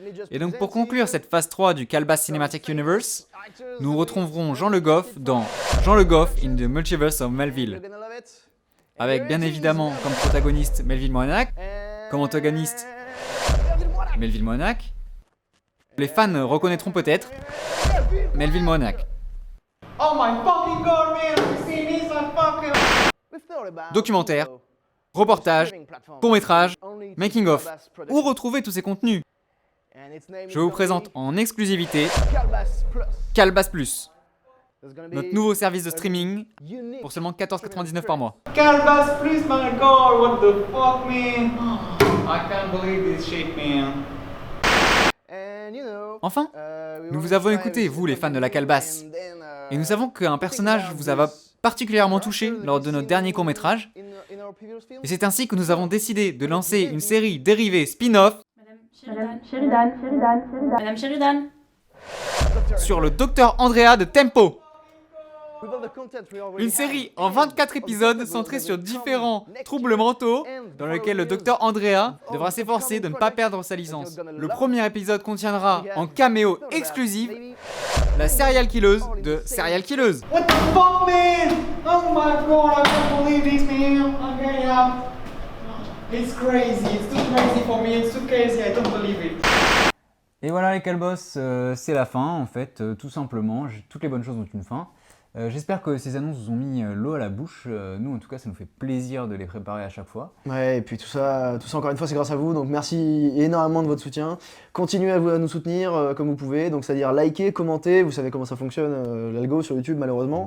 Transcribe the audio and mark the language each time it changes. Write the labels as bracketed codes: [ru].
[fr] Et donc pour conclure cette phase 3 du Calebasse Cinematic Universe, nous retrouverons Jean Le Goff dans Jean Le Goff in the Multiverse of Melville. Avec bien évidemment comme protagoniste Melville Moinac, comme antagoniste Melville Moinac. Les fans reconnaîtront peut-être Melville Moinac. [en] Oh my fucking god, man, I've seen this on fucking... [fr] Documentaire, reportage, court-métrage, making-of, où retrouver tous ces contenus. Je vous présente en exclusivité Calebasse Plus, notre nouveau service de streaming pour seulement 14,99 par mois. [en] Calebasse Plus, my god, what the fuck, man? I can't believe this shit, man. [fr] Enfin, nous vous avons écouté, vous les fans de la calebasse, et nous savons qu'un personnage vous a particulièrement touché lors de notre dernier court-métrage, et c'est ainsi que nous avons décidé de lancer une série dérivée spin-off Madame Sheridan. sur le Dr Andrea de Tempo. Une série en 24 épisodes centrée sur différents troubles mentaux dans lesquels le Dr Andrea devra s'efforcer de ne pas perdre sa licence. Le premier épisode contiendra en caméo exclusif la serial killeuse de Serial Killeuse. [en] What the fuck, man? Oh my god, I can't believe this, man. Okay, it's crazy, it's too crazy for me, it's too crazy, I don't believe it. [fr] Et voilà les calbos, c'est la fin en fait, tout simplement. Toutes les bonnes choses ont une fin. J'espère que ces annonces vous ont mis l'eau à la bouche. Nous, en tout cas, ça nous fait plaisir de les préparer à chaque fois. Ouais, et puis tout ça encore une fois, c'est grâce à vous, donc merci énormément de votre soutien. Continuez à nous soutenir comme vous pouvez, donc c'est-à-dire liker, commenter, vous savez comment ça fonctionne, l'algo sur YouTube malheureusement.